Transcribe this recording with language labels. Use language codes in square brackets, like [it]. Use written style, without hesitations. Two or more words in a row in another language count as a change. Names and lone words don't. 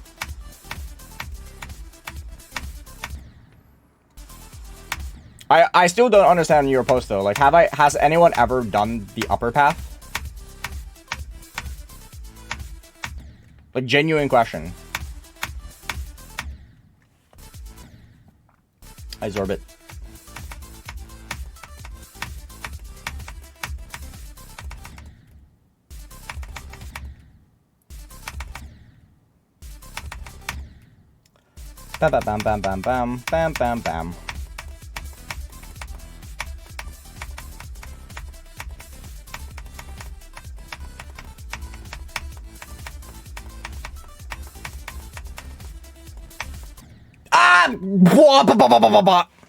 [en] I still don't understand your post though. Like, has anyone ever done the upper path? Like, genuine question. I Zorbit. Bam bam bam bam bam bam bam bam. Blah, blah, blah, blah, blah, blah.